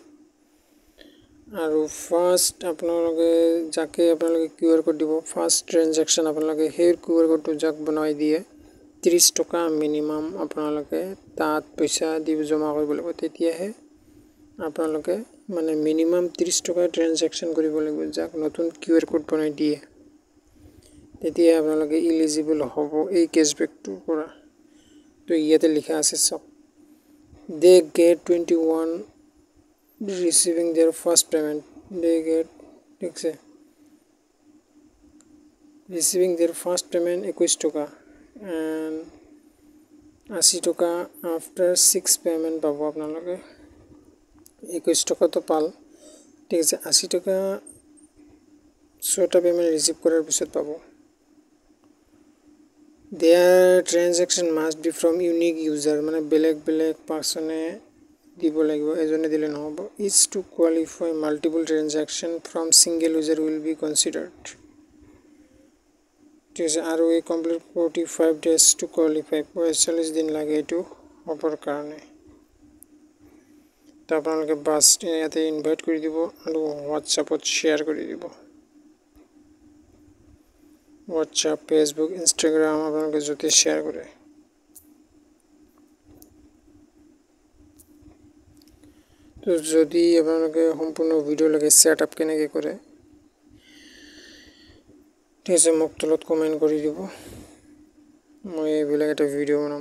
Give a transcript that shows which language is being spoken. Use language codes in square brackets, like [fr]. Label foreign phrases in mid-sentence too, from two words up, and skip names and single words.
[as] আৰু ফাৰ্স্ট আপোনালোকে যাকে আপোনালোকে [en] QR code [as] দিব, [en] first transaction [as] আপোনালোকে সেই QR কোডটো যাক বনাই দিয়ে 30 টকা মিনিমাম আপোনালোকে তাত পইচা দি জমা কৰিব লাগিব, তেতিয়াহে আপোনালোকে মানে মিনিমাম 30 টকা ট্ৰানজেকশ্যন কৰিব লাগিব, যাক নতুন [en] QR code [as] বনাই দিয়ে, তেতিয়া আপোনালোকে এলিজিবল হ'ব এই কেশবেকটোৰ পৰা। তো ইয়াতে লিখা আছে চাওক, [en] they get 21 receiving their first payment, they get [as] ঠিক আছে [en] receiving their first payment 21 টকা and 80 টকা after 6 পেমেন্ট [as] পাব আপোনালোকে। 21 টকা তো পাল ঠিক আছে, 80 টকা 6টা পেমেন্ট ৰিচিভ কৰাৰ পিছত পাব। [en] Their transaction must be from unique user, [as] মানে বেলেগ পাৰ্সনে দিব লাগিব, এজনে দিলে নহব। [en] is to qualify multiple transaction from single user will be considered [as] ঠিক আছে। আৰু এই কমপ্লিট [en] 45 days to qualify, [as] 45 দিন লাগে এইটো হ'বৰ কাৰণে। তো আপোনালোকে বাছ ইয়াতে ইনভাইট কৰি দিব আৰু হোৱাটছআপত শ্বেয়াৰ কৰি দিব, হোৱাটছআপ ফেচবুক ইনষ্টাগ্ৰাম আপোনালোকে য'তে শ্বেয়াৰ কৰে। তো যদি আপোনালোকে সম্পূৰ্ণ ভিডিঅ' লাগে সেটআপ কেনেকৈ কৰে ঠিক আছে, মোক তলত কমেণ্ট কৰি দিব, মই এইবিলাক এটা ভিডিঅ' বনাম।